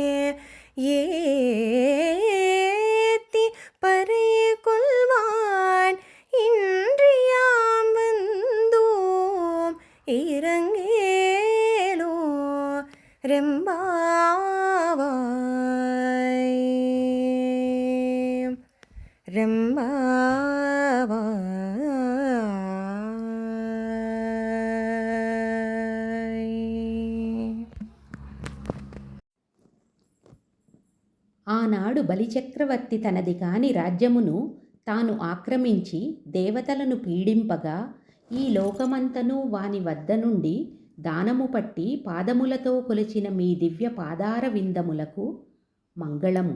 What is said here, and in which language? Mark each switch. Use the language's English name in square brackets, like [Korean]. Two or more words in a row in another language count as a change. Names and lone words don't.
[Tamil] ஏத்தி பறை கொள்வான் இன்றியாம் வந்தோம் இறங்கே ரெம்பாவாய் ரெம்பாவாய். [Telugu] ఆనాడు బలిచక్రవర్తి తనది కాని రాజ్యమును తాను ఆక్రమించి దేవతలను పీడింపగా ఈ లోకమంతను వాని వద్ద నుండి దానము పట్టి పాదములతో కొలిచిన మీ దివ్య పాదార విందములకు మంగళము.